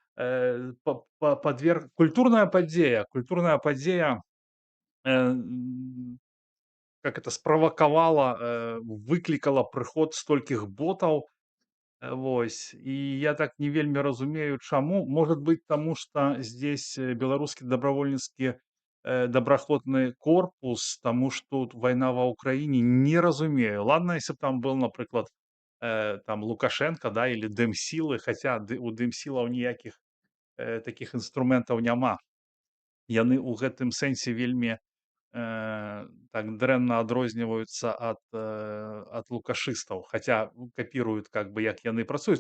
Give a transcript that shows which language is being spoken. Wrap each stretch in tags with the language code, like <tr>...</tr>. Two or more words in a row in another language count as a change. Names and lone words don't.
<be>Культурная падзея</be> <ru>как это</ru> <be>справакавала, выклікала прыход столькіх ботаў. Вось. І я так не вельмі разумею, чаму.</be> <ru>Может быть,</ru> <be>таму што здесь беларускі добровольніцкі добраахвотны корпус, таму што тут вайна ва ўкраіне, не разумею.</be> <ru>Ладно, если б там был,</ru> <be>напрыклад, там Лукашенко, да, или Дэмсілы, хаця у Дэмсілаў ніякіх такіх інструментаў няма. Яны ў гэтым сэнсе вельмі так дрэнна адрозніваюцца ад лукашыстаў, хаця капіруюць,</be> <ru>как бы,</ru> <be>як яны працуюць.</be>